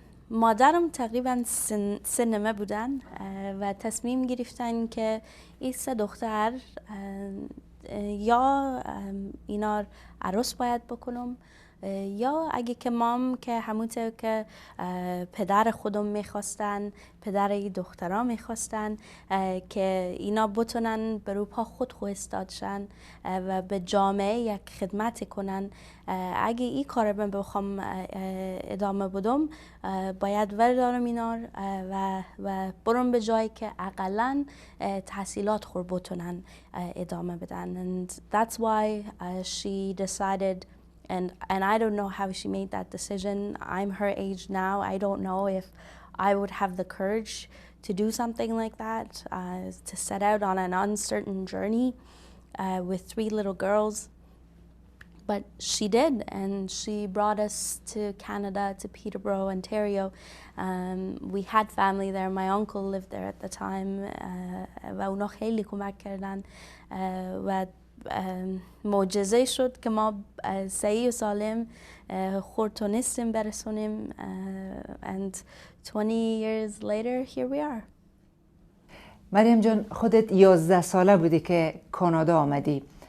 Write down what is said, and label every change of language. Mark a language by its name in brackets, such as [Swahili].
[Persian] مادرم تقریبا سنمه بودن و تصمیم گرفتن که این سه دختر یا اینا عروس باید بکنم یا اگه که مام که همونطور که پدر خودم میخواستن، پدر این دخترها میخواستن که اینا بتونن بر پا خود ایستاد شن و به جامعه یک خدمت کنن. اگه این کار من بخوام ادامه بدم باید وردارم اینا و برم به جایی که اقلن تحصیلات خور بتونن ادامه بدن. [English] And that's why she decided. And I don't know how she made that decision. I'm her age now. I don't know if I would have the courage to do something like that, to set out on an uncertain journey with three little girls. But she did, and she brought us to Canada, to Peterborough, Ontario. We had family there. My uncle lived there at the time. [Persian] و اونا خیلی کمک کردن و معجزه شد که ما صحیح و سالم خود تونستیم برسونیم. [English] And 20 years later, here we are. [Persian] مریم جان، خودت 11 ساله بودی که کانادا آمدی.